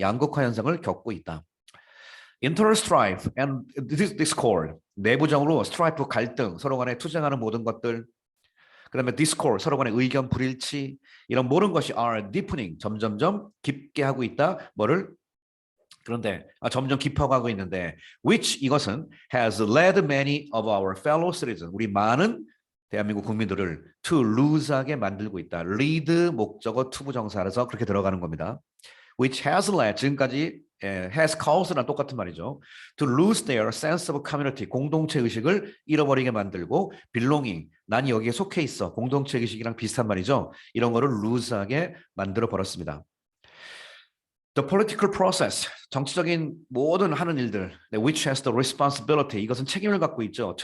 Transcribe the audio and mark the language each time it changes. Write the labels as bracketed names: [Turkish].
[Korean] 양극화 현상을 겪고 있다. [English] internal strife and discord, [Korean] 내부적으로 strife, 갈등, 서로 간에 투쟁하는 모든 것들, 그 다음에 discord, 서로 간의 의견 불일치, 이런 모든 것이 [English] are deepening, [Korean] 점점점 깊게 하고 있다. 뭐를? 그런데 점점 깊어가고 있는데 which 이것은 [English] has led many of our fellow citizens, [Korean] 우리 많은 대한민국 국민들을 [English] to lose [Korean] 하게 만들고 있다. lead 목적어 투부정사라서 그렇게 들어가는 겁니다. [English] which has led, [Korean] 지금까지 [English] has caused [Korean] 랑 똑같은 말이죠. [English] to lose their sense of community, [Korean] 공동체 의식을 잃어버리게 만들고 belonging, 난 여기에 속해 있어, 공동체 의식이랑 비슷한 말이죠. 이런 거를 lose하게 만들어 버렸습니다. [English] The political process, [Korean] 정치적인 모든 하는 일들, [English] which has the responsibility, [Korean] 이것은 책임을 갖고 있죠.